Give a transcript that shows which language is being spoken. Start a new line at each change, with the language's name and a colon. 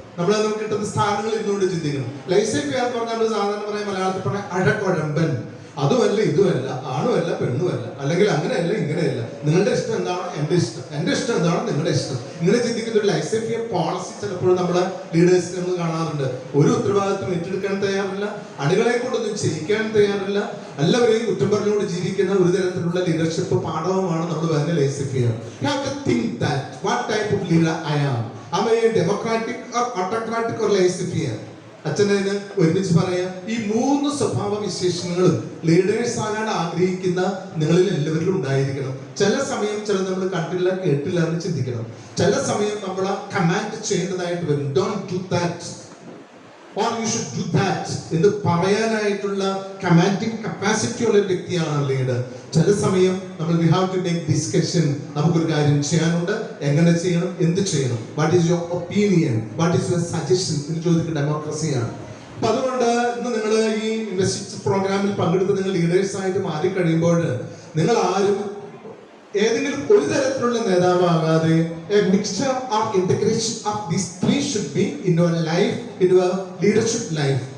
Malayalam: നമ്മൾ നമുക്ക് കിട്ടുന്ന സ്ഥാനങ്ങൾ ഇന്നുകൊണ്ട് ചിന്തിക്കണം. ലൈസേഫിയ എന്ന് പറഞ്ഞാൽ നമ്മൾ സാധാരണ പറയാം, മലയാളത്തിൽ പറഞ്ഞാൽ അഴക്കുഴമ്പൻ, അതുമല്ല ഇതുമല്ല, ആണുമല്ല പെണ്ണുമല്ല, അല്ലെങ്കിൽ അങ്ങനെയല്ല ഇങ്ങനെയല്ല, നിങ്ങളുടെ ഇഷ്ടം എന്താണോ എൻ്റെ ഇഷ്ടം, എൻ്റെ ഇഷ്ടം എന്താണോ നിങ്ങളുടെ ഇഷ്ടം, ഇങ്ങനെ ചിന്തിക്കുന്ന ഒരു ലൈസേഫിയ പോളിസി ചിലപ്പോഴും നമ്മളെ ലീഡേഴ്സിനെ നമ്മൾ കാണാറുണ്ട്. ഒരു ഉത്തരവാദിത്വം ഏറ്റെടുക്കാൻ തയ്യാറില്ല, അണികളെ കൊണ്ടൊന്നും ചെയ്യിക്കാൻ തയ്യാറില്ല, എല്ലാവരെയും കുറ്റം പറഞ്ഞുകൊണ്ട് ജീവിക്കുന്ന ഒരു തരത്തിലുള്ള ലീഡർഷിപ്പ് പാഠവുമാണ് നമ്മൾ പറയുന്ന ലൈസേഫിയ.
English: You have to think that what type of leader I am. Am I a democratic or autocratic or laissez-faire?
Malayalam: അച്ഛനെ ഒരുമിച്ച് പറയാം, ഈ 3 സ്വഭാവ വിശേഷങ്ങളും ലീഡേഴ്സ് ആകാൻ ആഗ്രഹിക്കുന്ന നിങ്ങളിൽ എല്ലാവരിലും ഉണ്ടായിരിക്കണം. ചില സമയം നമ്മൾ കണ്ടില്ല കേട്ടില്ല എന്ന് ചിന്തിക്കണം. ചില സമയം നമ്മൾ കമാൻഡ് ചെയ്യേണ്ടതായിട്ട് വരും.
English: don't do that or you should do that
Malayalam: എന്ന് പറയാനായിട്ടുള്ള കമാൻഡിങ് കപ്പാസിറ്റി ഉള്ള വ്യക്തിയാണ് ലീഡർ. ചില സമയം നമ്മൾ
English: we have to make discussion.
Malayalam: നമുക്കൊരു കാര്യം ചെയ്യാനുണ്ട്, എങ്ങനെ ചെയ്യണം, എന്ത് ചെയ്യണം,
English: what is your opinion, what is your suggestion
Malayalam: എന്ന് ചോദിക്കുന്ന ഡെമോക്രസിയാണ്. അപ്പൊ അതുകൊണ്ട് ഇന്ന് നിങ്ങൾ ഈ ഇൻവെസ്റ്റിച്ച് പ്രോഗ്രാമിൽ പങ്കെടുത്ത് നിങ്ങൾ ലീഡേഴ്സ് ആയിട്ട് മാറിക്കഴിയുമ്പോൾ നിങ്ങൾ ആരും ഏതെങ്കിലും ഒരു തരത്തിലുള്ള നേതാവാകാതെ
English: a mixture or integration of these three should be in your life, in your leadership life.